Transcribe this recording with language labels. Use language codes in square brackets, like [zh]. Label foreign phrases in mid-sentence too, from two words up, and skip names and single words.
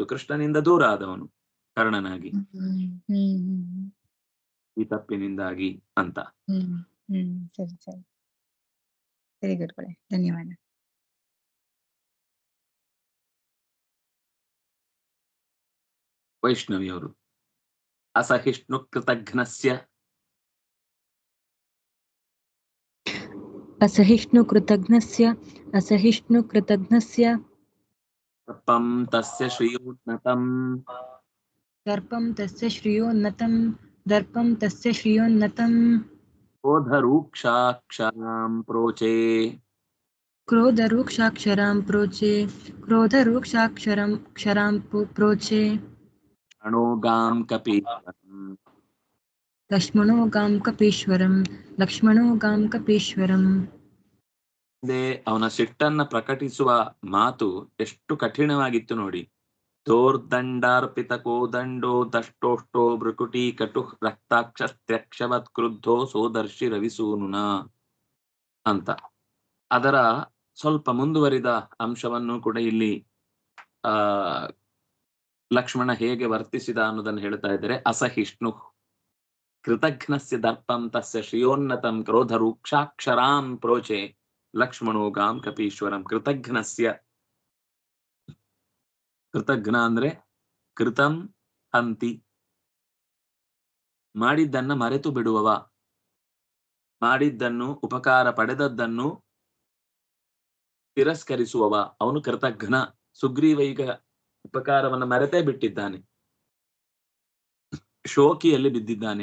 [kn] ಕೃಷ್ಣನಿಂದ ದೂರ ಆದವನು ಕರ್ಣನಾಗಿ ಈ ತಪ್ಪಿನಿಂದಾಗಿ ಅಂತ. ಸರಿ ಸರಿ ಸರಿ ಗುರುಗಳೇ, ಧನ್ಯವಾದ. [sa] ವೈಷ್ಣವಿಯವರು ಅಸಹಿಷ್ಣು ಕೃತಘ್ನಸ್ಯ असहिष्णुकृतघ्नस्य ದರ್ಪಂ ತಸ್ಯ ಶ್ರೀಯೋನ್ನತಂ दर्पं तस्य श्रियोन्नतं ಕ್ರೋಧರೂಕ್ಷಾಕ್ಷರಾಂ ಪ್ರೋಚೆ क्रोधरूक्षाक्षरां प्रोचे ಅಣೋಗಾಂ लक्ष्मणो गां कपीश्वरम् [kn] ಅವನ ಸಿಟ್ಟನ್ನ ಪ್ರಕಟಿಸುವ ಮಾತು ಎಷ್ಟು ಕಠಿಣವಾಗಿತ್ತು ನೋಡಿ. [sa] ದೋರ್ದಂಡಾರ್ಪಿತ ಕೋದಂಡೋ ದಷ್ಟೋಷ್ಟೋ ಭೃಕುಟಿ ಕಟು ರಕ್ತಾಕ್ಷಸ್ತ್ಯಕ್ಷವತ್ ಕ್ರುದ್ಧೋ ಸೋದರ್ಶಿ ರವಿಸೂನುನ ಅಂತ. [kn] ಅದರ ಸ್ವಲ್ಪ ಮುಂದುವರಿದ ಅಂಶವನ್ನು ಕೂಡ ಇಲ್ಲಿ ಲಕ್ಷ್ಮಣ ಹೇಗೆ ವರ್ತಿಸಿದ ಅನ್ನೋದನ್ನು ಹೇಳ್ತಾ ಇದ್ದಾರೆ. [sa] ಅಸಹಿಷ್ಣು ಕೃತಘ್ನಸ್ಯ ದರ್ಪಂ ತಸ್ಯ ಶ್ರಿಯೋನ್ನತಂ ಕ್ರೋಧ ರೂಕ್ಷಾಕ್ಷರಾಂ ಪ್ರೋಚೆ ಲಕ್ಷ್ಮಣೋ ಗಾಂ ಕಪೀಶ್ವರಂ. [kn] ಕೃತಘ್ನ ಅಂದ್ರೆ [sa] ಕೃತಂ ಹಂತಿ, [kn] ಮಾಡಿದ್ದನ್ನ ಮರೆತು ಬಿಡುವವ, ಮಾಡಿದ್ದನ್ನು ಉಪಕಾರ ಪಡೆದದ್ದನ್ನು ತಿರಸ್ಕರಿಸುವವ ಅವನು ಕೃತಘ್ನ. ಸುಗ್ರೀವ ಈಗ ಉಪಕಾರವನ್ನು ಮರೆತೇ ಬಿಟ್ಟಿದ್ದಾನೆ, ಶೋಕಿಯಲ್ಲಿ ಬಿದ್ದಿದ್ದಾನೆ.